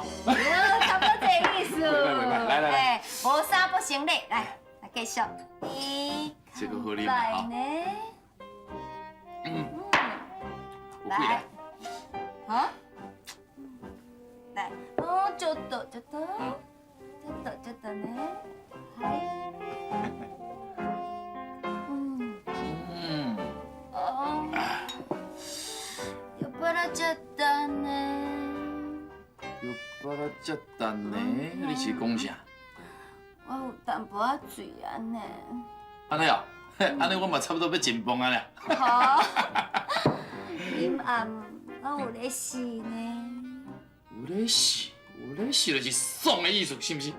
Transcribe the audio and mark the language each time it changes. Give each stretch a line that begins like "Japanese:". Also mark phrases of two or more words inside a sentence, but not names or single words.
Min Nan Chinese: 差不多这意思。来来来，无啥不成立，来继续。这个好啉啦，吼。来，好，来，哦，
Japanese: ちょっとね、はい。酔っ払っちゃったね。酔っ払っちゃったね，
Min Nan Chinese: 你是讲啥？我有淡薄仔醉啊呢。安尼哦，安尼我嘛差不多要进崩啊啦。好。阴暗，我有咧死呢。有咧死，有咧死就是爽的意思，是不是？